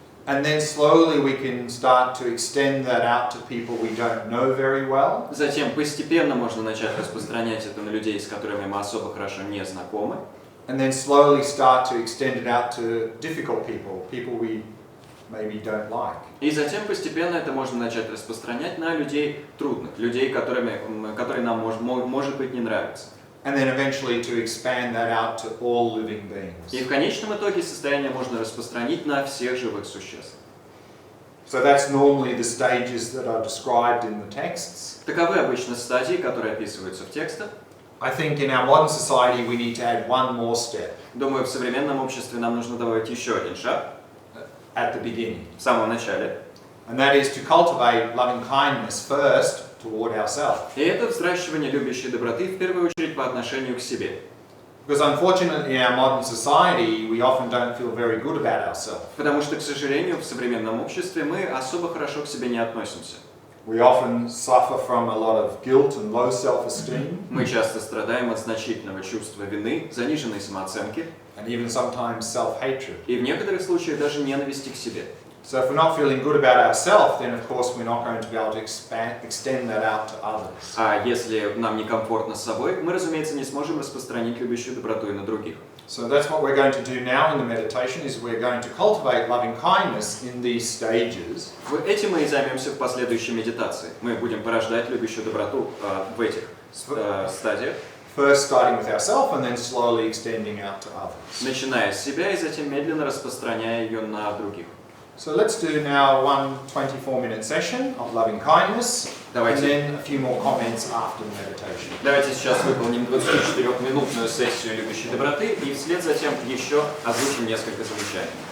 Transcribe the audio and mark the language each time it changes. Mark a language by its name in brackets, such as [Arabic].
[English] And then slowly we can start to extend that out to people we don't know very well. [Russian] Затем постепенно можно начать распространять это на людей, с которыми мы особо хорошо не знакомы. [English] And then slowly start to extend it out to difficult people, people we maybe don't like. [Russian] И затем постепенно это можно начать распространять на людей трудных, людей, которые нам может быть не нравятся. [English] And then eventually to expand that out to all living beings. [Russian] И в конечном итоге состояние можно распространить на всех живых существ. [English] So that's normally the stages that are described in the texts. [Russian] Таковы обычно стадии, которые описываются в текстах. [English] I think in our modern society we need to add one more step [Russian] Думаю, в современном обществе нам нужно добавить еще один шаг [English] at the beginning. [Russian] в самом начале. [English] And that is to cultivate loving kindness first toward ourselves. [Russian] И это взращивание любящей доброты в первую очередь по отношению к себе. [English] Because unfortunately in our modern society we often don't feel very good about ourselves. [Russian] Потому что, к сожалению, в современном обществе мы особо хорошо к себе не относимся. [English] We often suffer from a lot of guilt and low self-esteem, [Russian] Мы часто страдаем от значительного чувства вины, заниженной самооценки [English] and even sometimes self-hatred. [Russian] и в некоторых случаях даже ненависти к себе. [English] So if we're not feeling good about ourselves, then of course we're not going to be able to extend that out to others. [Russian] А если нам некомфортно с собой, мы, разумеется, не сможем распространить любящую доброту и на других. [English] So that's what we're going to do now in the meditation, is we're going to cultivate loving kindness in these stages. [Russian] Этим мы и займемся в последующей медитации. Мы будем порождать любящую доброту в этих стадиях. [English] First starting with ourselves and then slowly extending out to others. [Russian] Начиная с себя и затем медленно распространяя ее на других. [English] So let's do now one 24-minute session of loving kindness, and then a few more comments after the meditation. [Russian] Давайте сейчас выполним 24-минутную сессию любящей доброты и вслед за тем еще озвучим несколько замечаний.